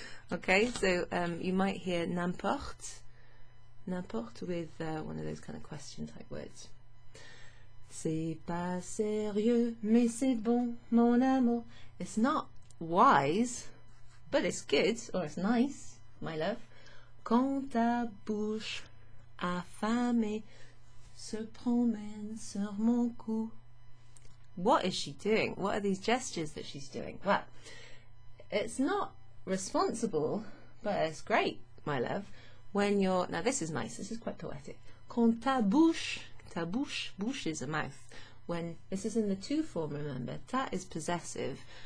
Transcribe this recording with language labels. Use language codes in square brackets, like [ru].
[en] Okay, so you might hear n'importe with one of those kind of question type words. [fr] C'est pas sérieux, mais c'est bon, mon amour. [en] It's not wise, but it's good, or it's nice, my love. [fr] Quand ta bouche affamée se promène sur mon cou. [en] What is she doing? What are these gestures that she's doing? Well, it's not responsible, but it's great, my love, when you're, now this is nice, this is quite poetic. [fr] Quand ta bouche, [en] bouche is a mouth. When, this is in the to form, remember, ta is possessive.